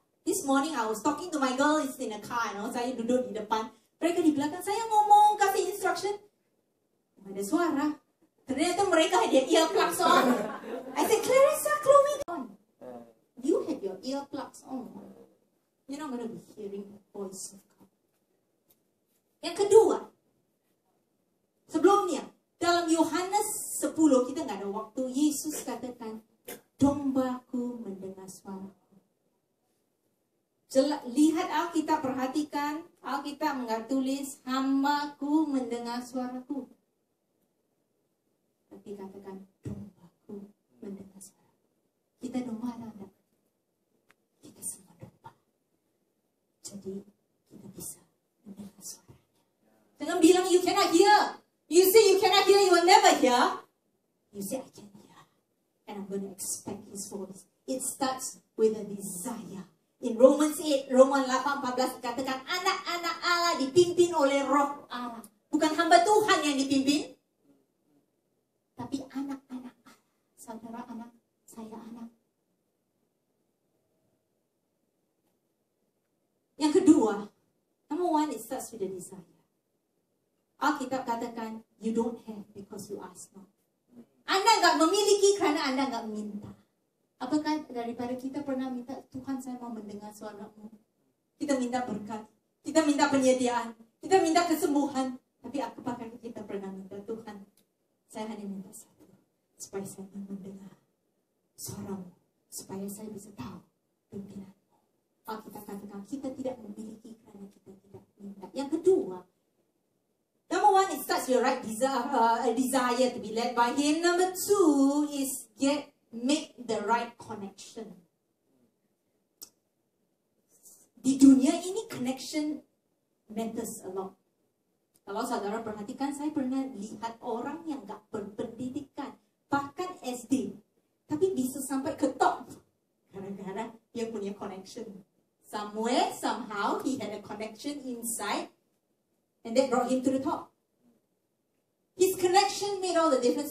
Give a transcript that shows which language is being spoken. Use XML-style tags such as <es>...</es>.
<en>This morning I was talking to my girl in a car,</en> <id>saya duduk di depan. Mereka di belakang saya ngomong, kasih instruction. Ada suara. Ternyata mereka ada</id> <en>earplugs on. I said, Clarissa, Chloe, on. You have your earplugs on. You're not going to be hearing the voice of God.</en> <id>Yang kedua, sebelumnya, dalam Yohanes 10, kita nggak ada waktu, Yesus katakan, dombaku mendengar suaraku. Lihat Alkitab, perhatikan, Alkitab nggak tulis, hambaku mendengar suaraku. Tapi katakan, dombaku mendengar suaraku. Kita domba atau enggak? Kita semua domba. Jadi, kita bisa mendengar suaranya. Jangan bilang,</id> <en>you cannot hear. You say you cannot hear, you will never hear. You say, I can hear. And I'm going to expect His voice. It starts with a desire. In Romans 8, Roman 8:14</en> <id>dikatakan, anak-anak Allah dipimpin oleh roh Allah. Bukan hamba Tuhan yang dipimpin, tapi anak-anak Allah. Saudara anak, saya anak. Yang kedua,</id> <en>number one, it starts with a desire.</en> <id>Alkitab katakan,</id> <en>you don't have because you ask not.</en> <id>Anda nggak memiliki karena Anda nggak minta. Apakah daripada kita pernah minta, Tuhan saya mau mendengar suara-Mu. Kita minta berkat, kita minta penyediaan, kita minta kesembuhan. Tapi apakah kita pernah minta, Tuhan, saya hanya minta satu, supaya saya mendengar suara-Mu, supaya saya bisa tahu pimpinan-Mu. Alkitab katakan, kita tidak memiliki karena kita tidak minta. Yang kedua,</id> <en>it starts your right desire to be led by Him. Number two is make the right connection.</en> <id>Di dunia ini</id> <en>connection matters a lot.</en> <id>Kalau saudara perhatikan, saya pernah lihat orang yang gak berpendidikan, bahkan SD, tapi bisa sampai ke top gara-gara dia punya connection.</id> <en>Somewhere, somehow, he had a connection inside, and that brought him to the top. His connection made all the difference.</en>